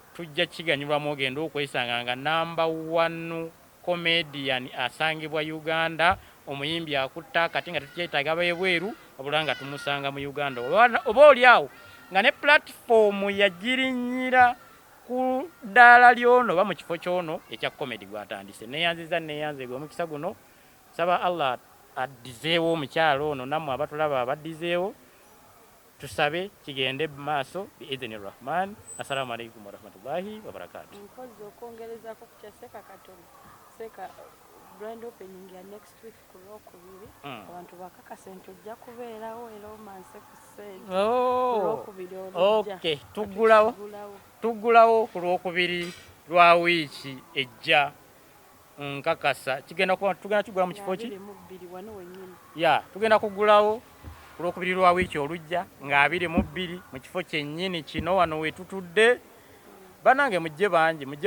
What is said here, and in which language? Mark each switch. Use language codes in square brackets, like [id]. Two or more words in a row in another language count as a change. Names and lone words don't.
[lg] tujja kiganyulwamu ogenda okwesanga nga namba 1 comedian asangibwa Uganda omuyimbi akutta kati nga tukyetaaga bebweru obula nga tumusanga mu Uganda oba oli awo nga ne platform yagirinnyira ku ddaala lyono oba mu kifo kyono ekya comedy gwatandise neyanze gw'omukisa guno saba Allah addizeewo omukyalo ono nammwe abatulaba abaddizeewo tusabe kigende maaso [ar] بإذن الرحمن. السلام عليكم ورحمة الله وبركاته. [lg] Nkozi okwongerezako ku kyaseka katono seka [en] grand opening [lg] ya [en] next week [lg] ku Lwokubiri abantu bakakase nti ojja kubeerawo era omanse ku ssente Lwokubiri olujja. Okay, tuggulawo ku Lwokubiri lwa wiiki ejja nkakasa tugenda kigula mu kifo ki ya tugenda kugulawo ku Lwokubiri lwa wiiki olujja nga 22 mu kifo kyennyini kino wano wetutudde banange mujje bangi mujje